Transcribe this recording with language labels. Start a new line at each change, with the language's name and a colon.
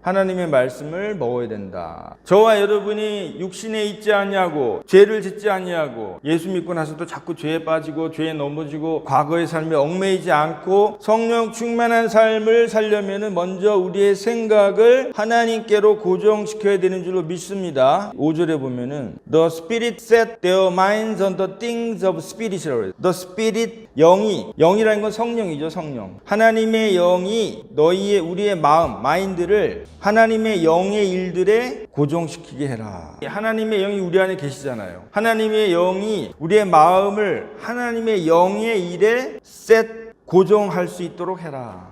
Korean: 하나님의 말씀을 먹어야 된다. 저와 여러분이 육신에 있지 않냐고, 죄를 짓지 않냐고, 예수 믿고 나서도 자꾸 죄에 빠지고 죄에 넘어지고 과거의 삶에 얽매이지 않고 성령 충만한 삶을 살려면은 먼저 우리의 생각을 하나님께로 고정시켜야 되는 줄로 믿습니다. 5절에 보면은
English: The Spirit set their minds on the things of Spirit이라고
Korean: 해요. The Spirit, 영이라는 건 성령이죠. 성령. 하나님의 영이 너희의 우리의 마음, 마인드를 하나님의 영의 일들에 고정시키게 해라. 하나님의 영이 우리 안에 계시잖아요. 하나님의 영이 우리의 마음을 하나님의 영의 일에 고정할 수 있도록 해라.